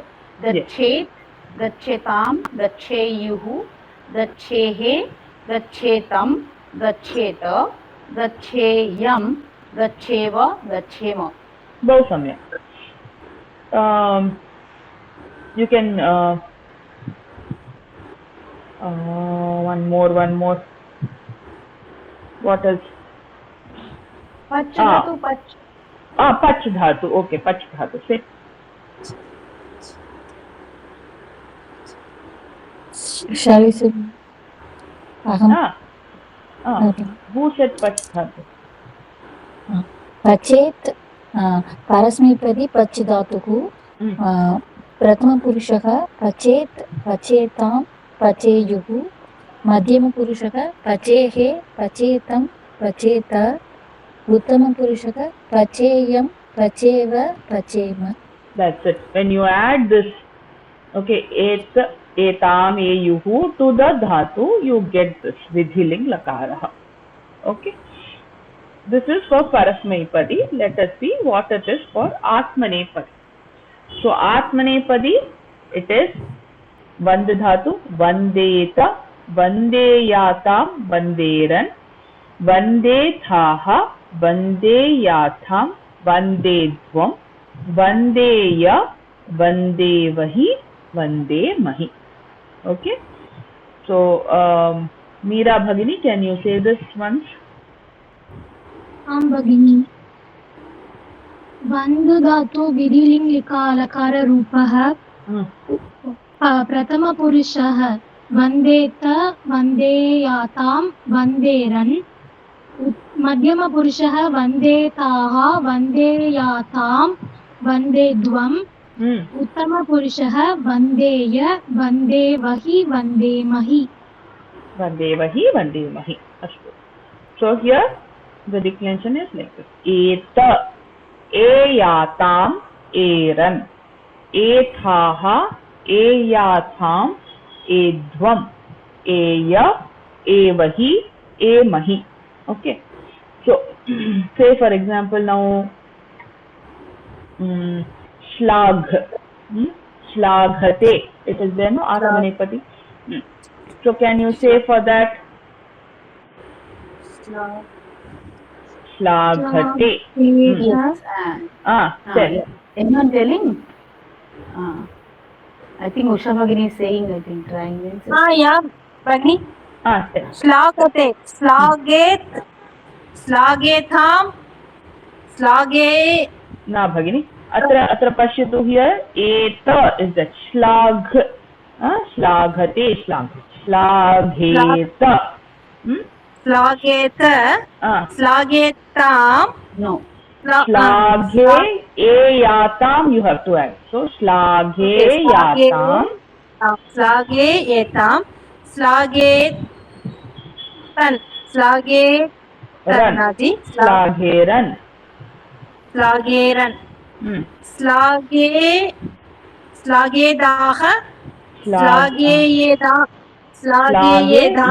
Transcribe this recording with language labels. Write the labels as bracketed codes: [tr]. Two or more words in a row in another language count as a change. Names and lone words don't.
[sa] द चेत्, द चेतं, द चेयुः, द चेः, द चेतं, द चेत, द चेयं, द चेव, द चेम. बहुत सम्यक्. [en] You can one more. What else? [sa] पच् धातु, पच्. पच् धातु. Okay, पच् धातु. [en] Say. Shall we say? Okay. Who said [sa] पच् धातु? पचेत् परस्मैपदी पच् धातुः. प्रथमपुरुषः पचेत्, पचेतां, पचेयुः. मध्यमपुरुषः पचेः, पचेतं, पचेत. उत्तमपुरुषः पचेयं पचेव पचेम. [en] That's it. When you add this, okay, [sa] एतां, एयुः [en] to the dhatu, you get this [sa] विधिलिङ् लकारः. [en] Okay. This is for Parasmaipadi. Let us see what it is for Atmanepadi. [sa] So Atmanepadi, [en] it is [sa] वन्द् धातु, वन्देत, वन्देयातां, वन्देरन्, वन्देथाः, वन्देयाथां, वन्देध्वं, वन्देय, वन्देवहि, वन्देमहि. [en] Okay. So Meera Bhagini, can you say this once? [sa] आं भगिनी. बन्धु धातु विधिलिङ् लकार रूपः. प्रथमपुरुषः वन्देत वन्देयातां वन्देरन्. मध्यमपुरुषः वन्देताः वन्देयातां वन्देध्वम्. उत्तमपुरुषः वन्देय वन्देवहि वन्देमहि. वन्देवहि, वन्देमहि. [en] So here the declension is like this. [sa] एत, एयातां, एरन्. एथाः, एयाथां, एध्वं. एय, एवहि, एमहि. Okay. [en] So say for example now [sa] श्लाघ्, श्लाघते. [en] It is there, no? Atmanepadi. So can you say for that? [sa] श्लाघते. [en] Yes. Tell. Anyone telling? I think Usha Bhagini is saying, I think, trying this. [sa] या भगिनी. [en] Tell. [sa] श्लाघते, श्लाघेत, श्लाघेथां, श्लाघे. न भगिनी. अत्र पश्यतु here. [en] Eta is that shlag. [sa] श्लाघते, श्लाघ्. श्लाघेत. श्लाघेत, श्लाघेतां. [en] No. [sa] श्लाघे एयातां [en] you have to add. So [sa] श्लाघे यातां. श्लाघे एतां, श्लाघे तन्, श्लाघे तन्नादि, श्लाघेरन्. श्लाघेरन्. श्लाघे, श्लाघेदाः, श्लाघेयेदा, श्लाघेयेदां,